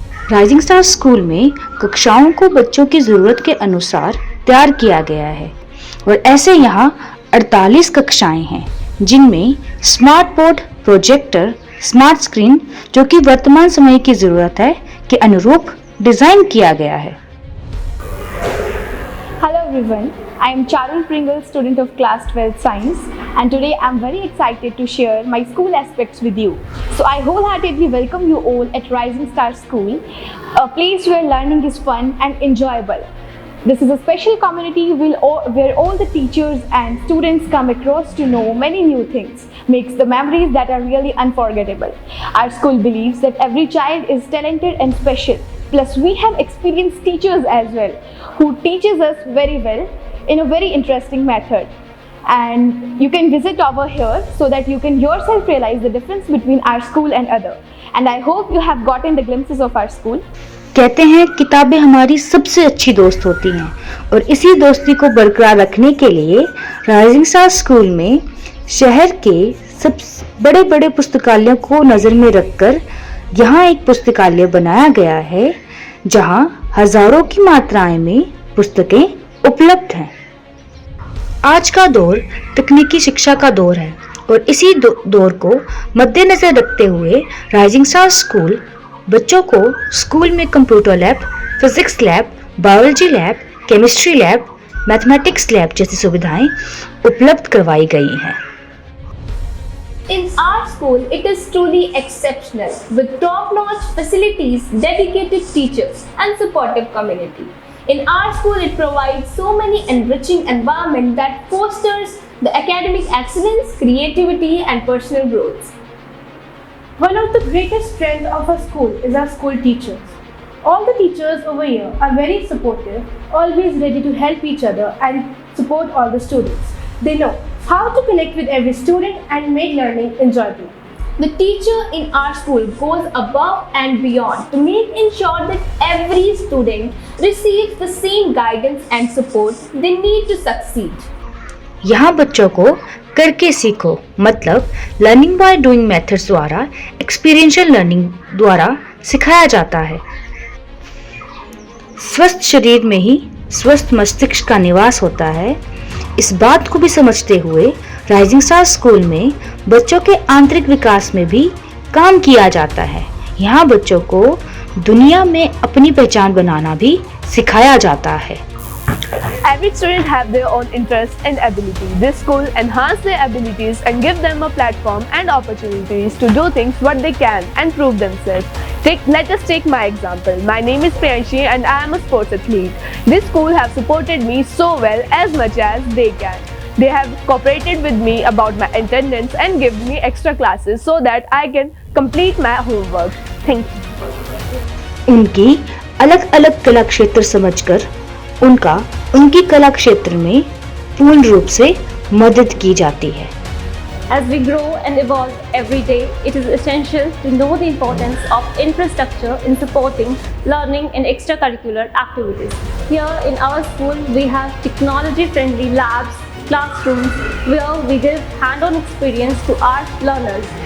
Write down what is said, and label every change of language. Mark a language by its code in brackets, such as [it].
[hi] Rising star school में कक्षाओं को बच्चों की ज़रूरत के अनुसार तैयार किया गया है, और ऐसे यहाँ 48 कक्षाएं हैं जिनमें smart board, projector, smart screen जो कि वर्तमान समय की ज़रूरत है के अनुरूप डिज़ाइन किया गया है। [en] Hello everyone, I am Charul Pringle, student of class 12 science, and today I am very excited to share my school aspects with you. So I wholeheartedly welcome you all at Rising Star School, a place where learning is fun and enjoyable. This is a special community where all the teachers and students come across to know many new things, makes the memories that are really unforgettable. Our school believes that every child is talented and special. Plus we have experienced teachers as well who teaches us very well in a very interesting method. And you can visit over here so that you can yourself realize the difference between our school and other. And I hope you have gotten the glimpses of our school. [hi] कहते हैं किताबें हमारी सबसे अच्छी दोस्त होती हैं और इसी दोस्ती को बरकरार रखने के लिए राइजिंग स्टार स्कूल में शहर के सब बड़े बड़े पुस्तकालयों को नज़र में रखकर यहाँ एक पुस्तकालय बनाया गया है जहाँ हजारों की मात्राएं में पुस्तकें उपलब्ध हैं। आज का दौर तकनीकी शिक्षा का दौर है और इसी दौर को मद्देनजर रखते हुए राइजिंग स्टार स्कूल बच्चों को स्कूल में computer lab, physics lab, biology lab, chemistry lab, mathematics lab जैसी सुविधाएं उपलब्ध करवाई गई हैं। [en] In our school, it is truly exceptional with top-notch facilities, dedicated teachers and supportive community. In our school, it provides so many enriching environment that fosters the academic excellence, creativity and personal growth. One of the greatest strengths of our school is our school teachers. All the teachers over here are very supportive, always ready to help each other and support all the students. They know how to connect with every student and make learning enjoyable. The teacher in our school goes above and beyond to make ensure that every student receives the same guidance and support they need to succeed. [hi] यहाँ बच्चों को करके सीखो मतलब [en] learning by doing methods [hi] द्वारा experiential learning द्वारा सिखाया जाता है। स्वस्थ शरीर में ही स्वस्थ मस्तिष्क का निवास होता है। इस बात को भी समझते हुए राइजिंग स्टार स्कूल में बच्चों के आंतरिक विकास में भी काम किया जाता है। यहाँ बच्चों को दुनिया में अपनी पहचान बनाना भी सिखाया जाता है। [en] Every student have their own interest and ability. This school enhance their abilities and give them a platform and opportunities to do things what they can and prove themselves. Let us take my example. My name is Priyanshi and I am a sports athlete. This school have supported me so well as much as they can. They have cooperated with me about my attendance and give me extra classes so that I can complete my homework. Thank you. [hi] उनकी अलग-अलग कला क्षेत्र समझकर उनकी कला क्षेत्र में पूर्ण रूप से मदद की जाती है। [en] As we grow and evolve every day, it is essential to know the importance of infrastructure in supporting learning and extracurricular activities. Here in our school, we have technology-friendly labs, classrooms where we give hand-on experience to our learners.